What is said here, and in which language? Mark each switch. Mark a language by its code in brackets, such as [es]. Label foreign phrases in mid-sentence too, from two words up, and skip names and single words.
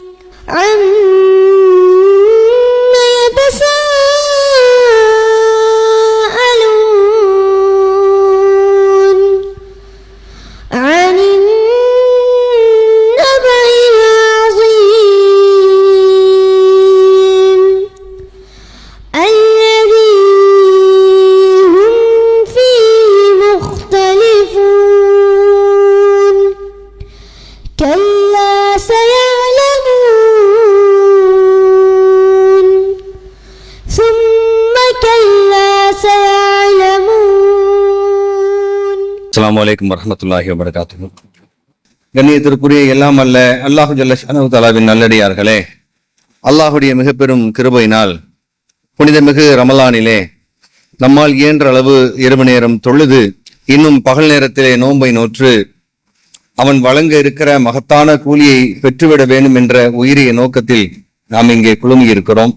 [ar] عما يتساءلون عن النبأ العظيم الذي هم فيه مختلفون كلا سيعلمون ثم كلا سيعلمون. السلام عليكم ورحمة الله وبركاته. [ta] கண்ணியத்திற்குரிய எல்லாம் அல்ல [ar] الله جل شأنه تعالى [ta] நல்லடியார்களே, அல்லாஹுடைய மிக பெரும் கிருபையினால் புனிதமிகு ரமலானிலே நம்மால் இயன்ற அளவு இரவு நேரம் தொழுது இன்னும் பகல் நேரத்திலே நோன்பை நோற்று அவன் வழங்க இருக்கிற மகத்தான கூலியை பெற்றுவிட வேண்டும் என்ற உயரிய நோக்கத்தில் நாம் இங்கே குழுமி இருக்கிறோம்.